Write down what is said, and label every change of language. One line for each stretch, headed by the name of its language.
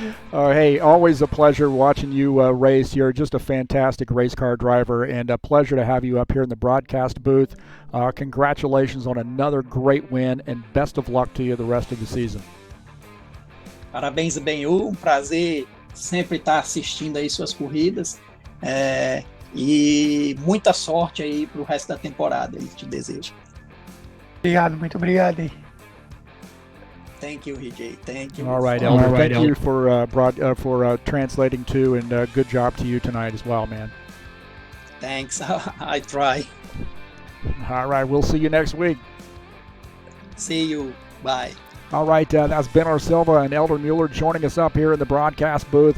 English: Hey, always a pleasure watching you race. You're just a fantastic race car driver, and a pleasure to have you up here in the broadcast booth. Congratulations on another great win, and best of luck to you the rest of the season.
Portuguese: Parabéns, Benhu. Prazer sempre estar assistindo aí suas corridas. E muita sorte aí pro resto da temporada, ele te deseja. Obrigado, muito obrigado aí.
English: Thank you, EJ. Thank you. All right, Elder. Thank you for translating too, and good job to you tonight as well, man. Thanks. I try. All right, we'll see you next week. See you. Bye. All right, that's Ben Silva and Elder Mueller joining us up here in the broadcast booth.